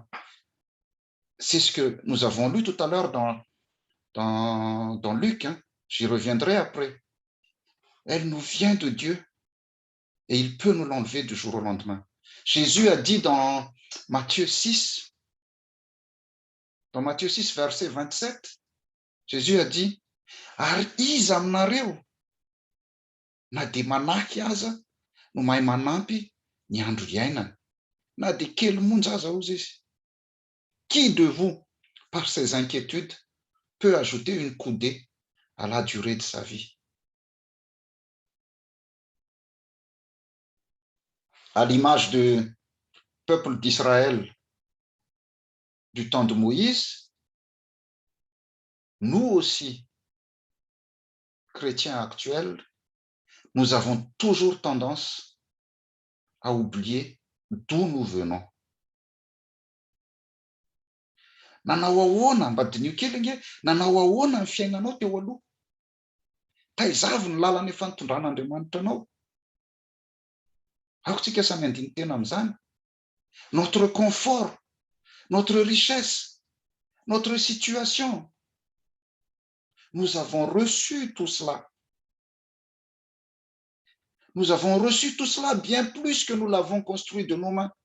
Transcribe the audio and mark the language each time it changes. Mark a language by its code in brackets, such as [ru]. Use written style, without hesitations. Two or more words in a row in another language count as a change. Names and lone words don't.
[fr] C'est ce que nous avons lu tout à l'heure dans Luc. Hein. J'y reviendrai après. Elle nous vient de Dieu et il peut nous l'enlever du jour au lendemain. Jésus a dit dans Matthieu 6, verset 27, Jésus a dit, [mg] ary iza aminareo na dia manahy aza no mahay manampy ny andro iainana, na dia kely monja aza ozy izy. [fr] Qui de vous, par ses inquiétudes, peut ajouter une coudée à la durée de sa vie? À l'image du peuple d'Israël du temps de Moïse, nous aussi, chrétiens actuels, nous avons toujours tendance à oublier d'où nous venons. [mg] Nanao ahoana mba dinio kely nge, nanao ahoana ny fiainanao teo aloha? Taizavy ny lalany efa nitondran'Andriamanitra anao. Aokotsika samy andiny tena amin'izany. [fr] Notre confort, notre richesse, notre situation. Nous avons reçu tout cela. Nous avons reçu tout cela bien plus que nous l'avons construit de nos mains.